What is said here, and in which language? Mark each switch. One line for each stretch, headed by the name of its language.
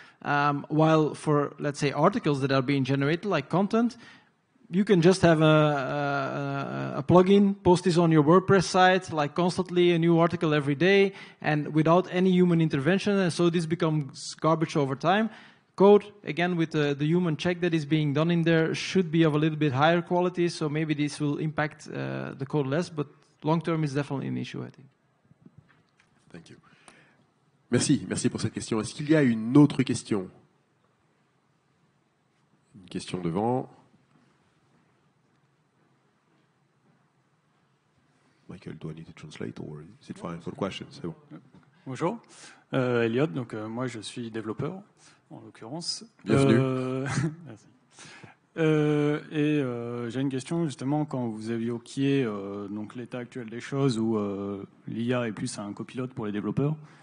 English: While for, let's say, articles that are being generated, like content, you can just have a plugin, post this on your WordPress site, like constantly a new article every day, and without any human intervention, and so this becomes garbage over time. Code, again, with the human check that is being done in there, should be of a little bit higher quality, so maybe this will impact the code less, but long term is definitely an issue, I think. Thank you.
French: Merci pour cette question. Est-ce qu'il y a une autre question? Une question devant.
English: Michael, do I need to translate or is it fine for the question?
French: C'est bon. Bonjour, Elliot. Donc moi je suis développeur en l'occurrence. Bienvenue. Merci. J'ai une question justement quand vous évoquiez donc l'état actuel des choses où l'IA est plus un copilote pour les développeurs.